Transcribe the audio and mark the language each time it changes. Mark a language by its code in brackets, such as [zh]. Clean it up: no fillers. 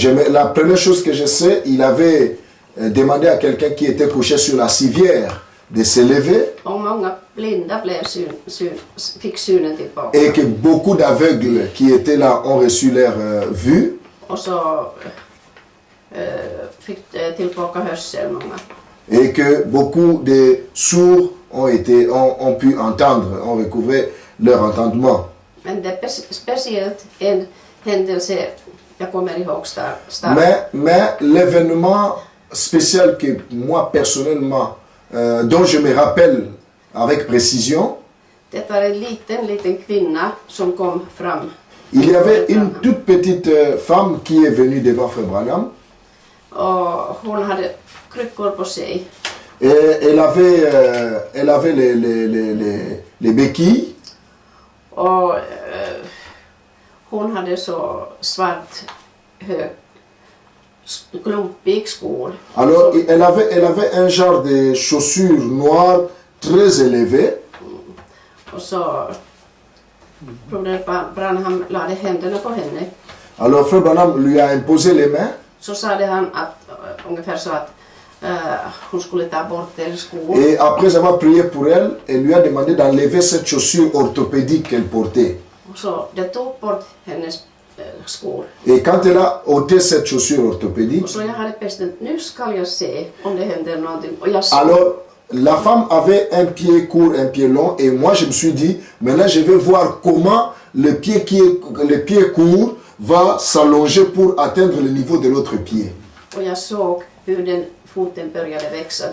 [fr] La première chose que je sais, il avait demandé à quelqu'un qui était couché sur la civière de se lever. [sv] Och många blinda blev fick synen tillbaka. [fr] Et que beaucoup d'aveugles qui étaient là ont reçu leur vue. [sv] Och så fick tillbaka hörsel många. [fr] Et que beaucoup de sourds ont pu entendre, ont recouvré leur entendement. [sv] Men det är speciellt en händelse jag kommer ihåg starkt. [fr] Mais l'événement spécial que moi personnellement, dont je me rappelle avec précision, [sv] det var en liten kvinna som kom fram. [fr] Il y avait une toute petite femme qui est venue devant Frère Branham. [sv] Och hon hade kryckor på sig. [fr] Et elle avait les béquilles. [sv] Och hon hade så svart klumpig skor. [fr] Alors elle avait un genre de chaussures noires très élevées. [sv] Och så Broder Branham lade händerna på henne. [fr] Alors Frère Branham lui a imposé les mains. [sv] Så sa han att ungefär så att hon skulle ta bort deras skor. [fr] Et après avoir prié pour elle, elle lui a demandé d'enlever cette chaussure orthopédique qu'elle portait. [sv] Så det tog bort hennes skor. [fr] Et quand elle a ôté cette chaussure orthopédique, [sv] Och så jag hade bestämt, nu ska jag se om det händer någonting. Och jag [fr] alors la femme avait un pied court, un pied long, et moi je me suis dit, maintenant je vais voir comment le pied court va s'allonger pour atteindre le niveau de l'autre pied. [sv] Och jag såg hur den foten började växa.